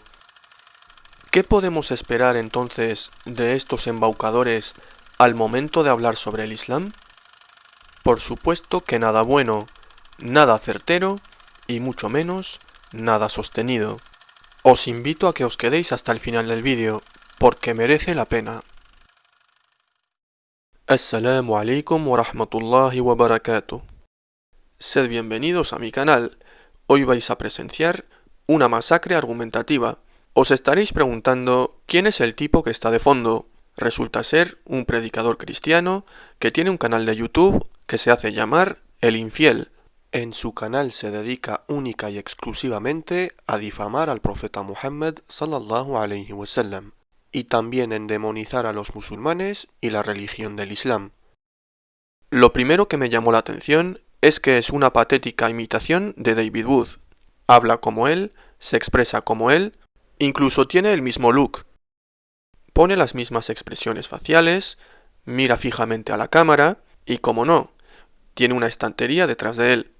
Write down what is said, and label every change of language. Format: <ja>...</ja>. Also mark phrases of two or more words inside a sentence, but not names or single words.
<es>¿Qué podemos esperar entonces de estos embaucadores al momento de hablar sobre el Islam? Por supuesto que nada bueno, nada certero y mucho menos nada sostenido. Os invito a que os quedéis hasta el final del vídeo, porque merece la pena.</es> <ar>السلام عليكم ورحمة الله وبركاته.</ar> <es>Sed bienvenidos a mi canal. Hoy vais a presenciar una masacre argumentativa. Os estaréis preguntando quién es el tipo que está de fondo. Resulta ser un predicador cristiano que tiene un canal de YouTube que se hace llamar El Infiel. En su canal se dedica única y exclusivamente a difamar al profeta Muhammad</es> <ar>صلى الله عليه وسلم</ar> <es>y también en demonizar a los musulmanes y la religión del Islam. Lo primero que me llamó la atención es que es una patética imitación de David Wood. Habla como él, se expresa como él, incluso tiene el mismo look. Pone las mismas expresiones faciales, mira fijamente a la cámara y, como no, tiene una estantería detrás de él.</es>